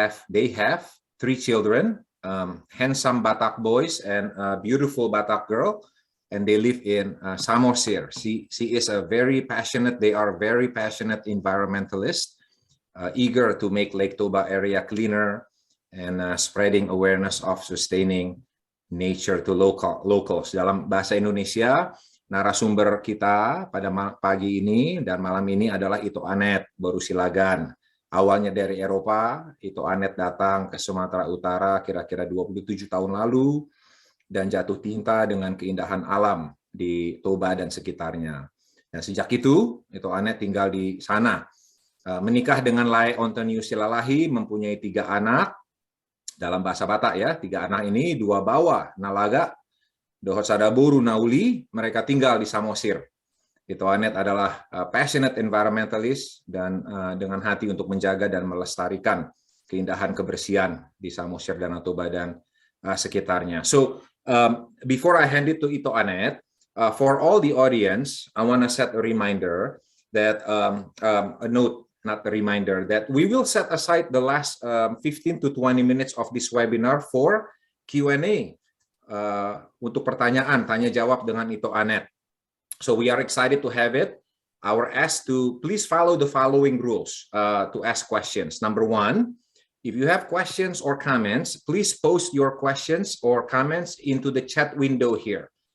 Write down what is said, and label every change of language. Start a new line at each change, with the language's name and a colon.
English: They have 3 children, handsome Batak boys and a beautiful Batak girl, and they live in Samosir. She is a very passionate, they are very passionate environmentalists, eager to make Lake Toba area cleaner and spreading awareness of sustaining nature to locals.
Indonesian: Dalam bahasa Indonesia, narasumber kita pada pagi ini dan malam ini adalah Ito Annette Boru Siallagan. Awalnya dari Eropa, Ito Annette datang ke Sumatera Utara kira-kira 27 tahun lalu dan jatuh cinta dengan keindahan alam di Toba dan sekitarnya. Dan sejak itu, Ito Annette tinggal di sana. Menikah dengan Lai Antonio Silalahi, mempunyai 3 anak. Dalam bahasa Batak ya, 3 anak ini 2 bawa, Nalaga, Dohosada Boru Nauli, mereka tinggal di Samosir. Ito Annette adalah
English: passionate environmentalist
Indonesian: dan dengan hati untuk menjaga dan melestarikan keindahan kebersihan di Samosir, Danau Toba dan sekitarnya.
English: So before I hand it to Ito Annette, for all the audience, I want to set a reminder that a note, not a reminder, that we will set aside the last 15 to 20 minutes of this webinar for Q&A.
Indonesian: Untuk pertanyaan, tanya jawab dengan Ito Annette.
English: So we are excited to have it. Our ask to please follow the following rules to ask questions. Number 1, if you have questions or comments, please post your questions or comments into the chat window here.